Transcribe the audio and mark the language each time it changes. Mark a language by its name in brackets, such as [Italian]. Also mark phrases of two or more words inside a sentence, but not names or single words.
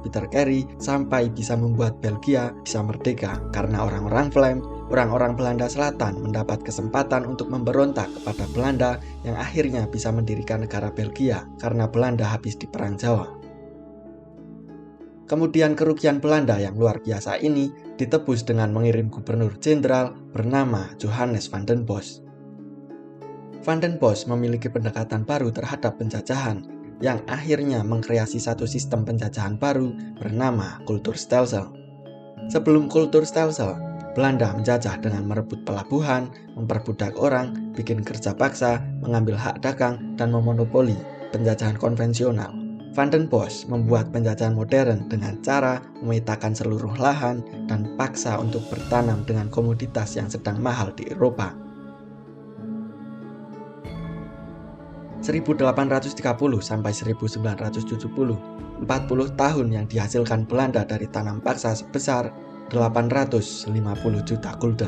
[Indonesian] Peter Carey sampai bisa membuat Belgia bisa merdeka karena orang-orang Vlaam, orang-orang Belanda Selatan mendapat kesempatan untuk memberontak kepada Belanda yang akhirnya bisa mendirikan negara Belgia karena Belanda habis di Perang Jawa. Kemudian kerugian Belanda yang luar biasa ini ditebus dengan mengirim gubernur jenderal bernama Johannes van den Bosch. Van den Bosch memiliki pendekatan baru terhadap penjajahan yang akhirnya mengkreasi satu sistem penjajahan baru bernama Kulturstelsel. Sebelum Kulturstelsel, Belanda menjajah dengan merebut pelabuhan, memperbudak orang, bikin kerja paksa, mengambil hak dagang, dan memonopoli penjajahan konvensional. Van den Bosch membuat penjajahan modern dengan cara memetakan seluruh lahan dan paksa untuk bertanam dengan komoditas yang sedang mahal di Eropa. 1830 sampai 1970, 40 tahun yang dihasilkan Belanda dari tanam paksa sebesar 850 juta gulden.